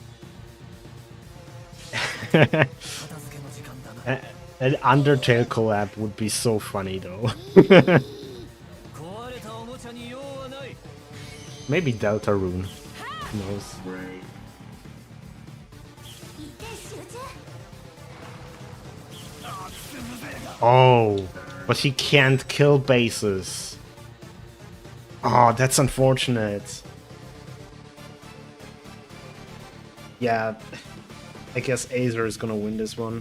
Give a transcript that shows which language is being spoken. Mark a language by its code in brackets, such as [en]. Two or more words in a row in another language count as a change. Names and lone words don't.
[en] An Undertale collab would be so funny though. [ja] 壊れたおもちゃに用はない。 [en] Maybe Delta Rune. Who knows? Break. [ja] 一点集中。 [en] Oh, but he can't kill bases. Oh, that's unfortunate. Yeah, I guess Azer is gonna win this one.